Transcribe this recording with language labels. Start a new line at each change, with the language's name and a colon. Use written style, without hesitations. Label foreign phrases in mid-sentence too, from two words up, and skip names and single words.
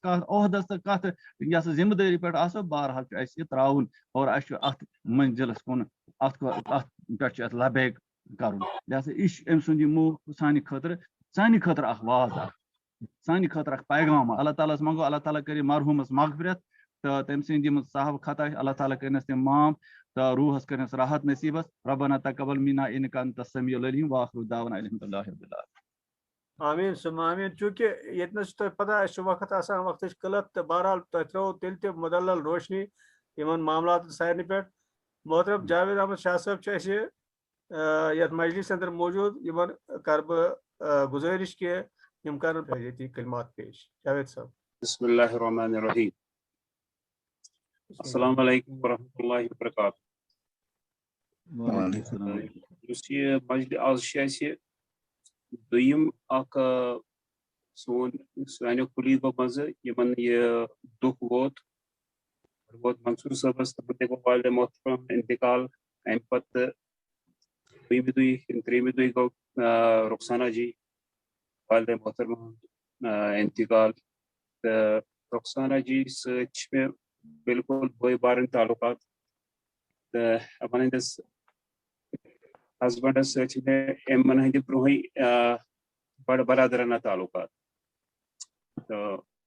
Kashmiri: کتھ عہدس تہٕ کتھ یۄس ذمہٕ دٲری پٮ۪ٹھ آسو بہرحال چھُ اسہِ یہِ تراوُن اور اسہِ چھُ اتھ منزلس کُن اتھ پٮ۪ٹھ چھُ اسہِ لبیک کرُن لہذا یہِ چھُ أمۍ سُنٛد یہِ موت سانہِ خٲطرٕ اکھ واز اکھ سانہِ خٲطرٕ اکھ پیغام اللہ تعالیٰ ہس منگو اللہ تعالیٰ کٔرِنۍ مرحوٗمس مغفرت تہٕ تٔمۍ سٕنٛدۍ یِم صحب خطا اللہ تعالیٰ کٔرنس تِم معاف تہٕ روحس کٔرنس راحت نصیٖبس
Arabic: ربنا تقبل منا انک انت السمیع العلیم واخر دعوانا الحمدللہ رب العالمین آمین ثم آمین
Kashmiri: چوٗنٛکہِ ییٚتنس چھُ تۄہہِ پتہ اَسہِ چھُ وقت آسان وقتٕچ قلت تہٕ بہرحال تۄہہِ ترٛٲوو تیٚلہِ تہِ مُدلل روشنی یِمن معاملاتن سارنٕے پٮ۪ٹھ محترم جاوید احمد شاہ صٲب چھِ اَسہِ یتھ مجلس اندر موجوٗد یِمن کرٕ بہٕ گُزٲرِش کہِ یِم کرن ییٚتی کلمات پیش جاوید صٲب
Arabic: بسم اللہ الرحمن الرحیم السلام علیکم ورحمۃ اللہ وبرکاتہ
Kashmiri: یُس یہِ مجلس آز چھِ اَسہِ دوٚیِم اکھ سانیو کُلیٖگو منٛزٕ یِمن یہِ دُکھ ووت منصوٗر صٲبس تہٕ بہٕ تہِ گوٚو والدِ محترم انتقال امہِ پتہٕ دوٚیمہِ دۄہہِ کِنہٕ ترٛیٚیِمہِ دۄہہِ گوٚو رخسانہ جی والدِ محترمہ انتقال تہٕ رخسانہ جی سۭتۍ چھِ مےٚ بالکل بٲے بارٕنۍ تعلقات تہٕ یِمن ہٕنٛدِس ہسبنڈس سۭتۍ چھِ مےٚ یِمن ہٕنٛدِ برونٛہٕے بڑٕ برادرانہ تعلقات تہٕ